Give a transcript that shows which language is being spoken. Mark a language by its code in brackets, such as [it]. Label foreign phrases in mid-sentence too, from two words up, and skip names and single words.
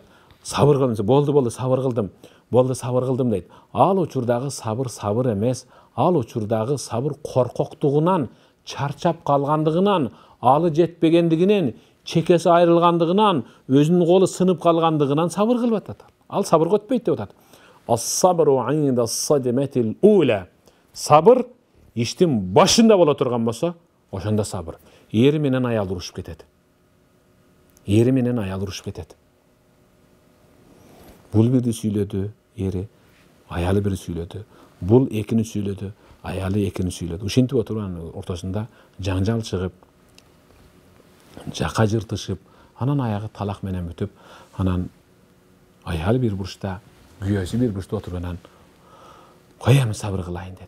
[ky] Сабыр кылдым, болду, сабыр кылдым. Болду, сабыр кылдым дейт. Ал учурдагы сабыр эмес, ал учурдагы сабыр коркоктугунан, чарчап калгандыгынан, алы жетпегендигинен, чекеси айрылгандыгынан, өзүнүн колу сынып калгандыгынан сабыр кылып атат. Ал сабырга өтпөйт деп атат. [ar] الصبر عند الصدمة الأولى. [ky] Сабыр иштин башында боло турган болсо, ошондо сабыр. Ери менен аял урушуп кетет. Бул бирди сүйлөдү, ери, аялы бирди сүйлөдү. Бул экини сүйлөдү, аялы экини сүйлөдү. Ушинтип отурган ортосунда жаңжал чыгып, жака жыртышып, анан аягы талак менен бүтүп, анан аялы бир бурчта, күйөөсү бир бурчта отурганан, коем сабыр кылайын деди.